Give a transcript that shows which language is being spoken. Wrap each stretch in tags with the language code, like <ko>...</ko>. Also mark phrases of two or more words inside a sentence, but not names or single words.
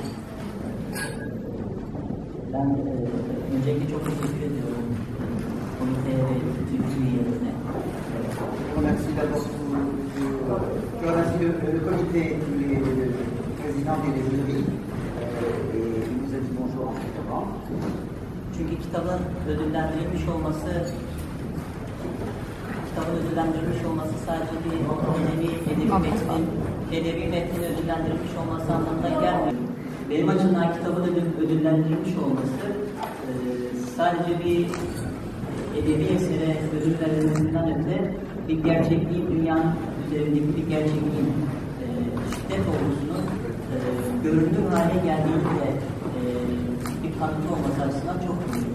<tr>Ben öncelikle çok teşekkür ediyorum komiteye ve bütün üyelerine.</tr> <fr>Je remercie d'abord le comité, le président et les jurys, et il nous a dit bonjour en ce moment.</fr> <tr>Çünkü kitabın ödüllendirilmiş olması sadece bir edebi metnin ödüllendirilmiş olması anlamına gelmiyor. Benim açımdan kitabın ödüllendirilmiş olması sadece bir edebi esere ödül verilmesinden öte bir gerçekliğin, dünyanın üzerindeki bir gerçekliğin şiddet olgusunun görünür hale geldiğini de bir kanıtı olması açısından çok büyük.</tr>